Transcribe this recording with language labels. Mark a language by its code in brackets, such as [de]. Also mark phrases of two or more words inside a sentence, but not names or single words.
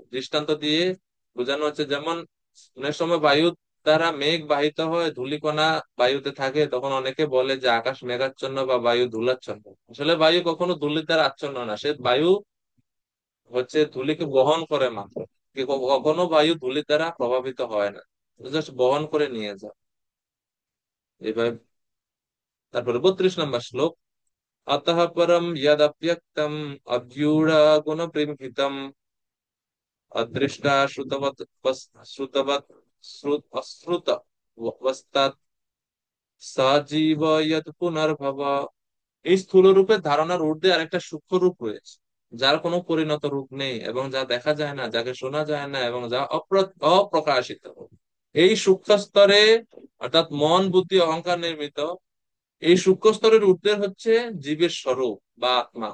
[bn] দৃষ্টান্ত দিয়ে বোঝানো হচ্ছে, যেমন অনেক সময় বায়ু দ্বারা মেঘ বাহিত হয়, ধূলিকণা বায়ুতে থাকে, তখন অনেকে বলে যে আকাশ মেঘাচ্ছন্ন বা বায়ু ধূলাচ্ছন্ন। আসলে বায়ু কখনো ধূলির দ্বারা আচ্ছন্ন না, সে বায়ু হচ্ছে ধূলিকে বহন করে মাত্র। কখনো বায়ু ধূলির দ্বারা প্রভাবিত হয় না, জাস্ট বহন করে নিয়ে যায় এভাবে। তারপরে 32 নম্বর শ্লোক। [sa] अतः परम यदप्यक्तम अव्यूढ़ गुण प्रेमितम अदृष्टा श्रुतवत अश्रुत वस्तात् सजीव यत् पुनर्भव। [bn] এই স্থূল রূপের ধারণার ঊর্ধ্বে আরেকটা সূক্ষ্ম রূপ রয়েছে, যার কোনো পরিণত রূপ নেই এবং যা দেখা যায় না, যাকে শোনা যায় না এবং যা অপ্রকাশিত। এই সূক্ষ্ম স্তরে, অর্থাৎ মন বুদ্ধি অহংকার নির্মিত, এই সূক্ষ্ম স্তরের ঊর্ধ্বে হচ্ছে জীবের স্বরূপ বা আত্মা।